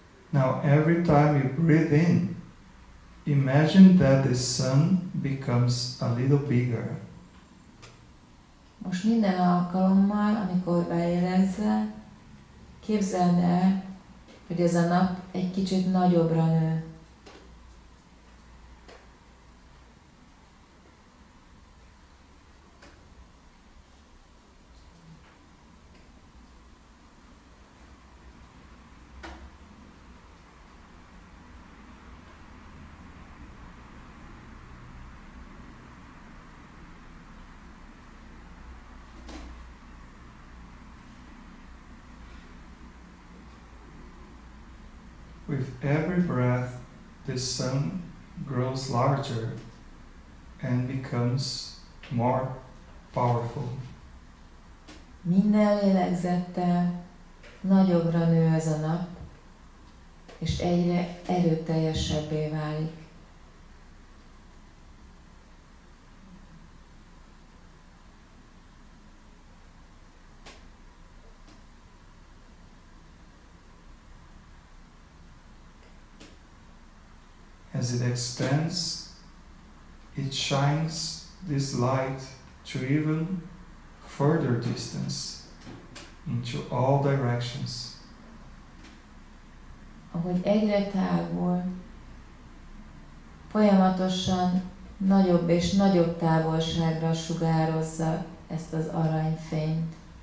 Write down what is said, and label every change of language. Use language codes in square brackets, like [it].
[en] Now every time you breathe in, imagine that the sun becomes a little bigger. [hu] Most minden alkalommal, amikor belélegzel, képzeld el, hogy ez a nap egy kicsit nagyobbra nő. [en] With every breath, the sun grows larger and becomes more powerful. [hu] Minden lélegzettel nagyobbra nő ez a nap, és egyre erőteljesebbé válik. [en] As it expands, it shines this light to even further distance, into all directions. [hu] Ahogy egyre tágul, folyamatosan nagyobb és nagyobb távolságra sugározza ezt az aranyfényt.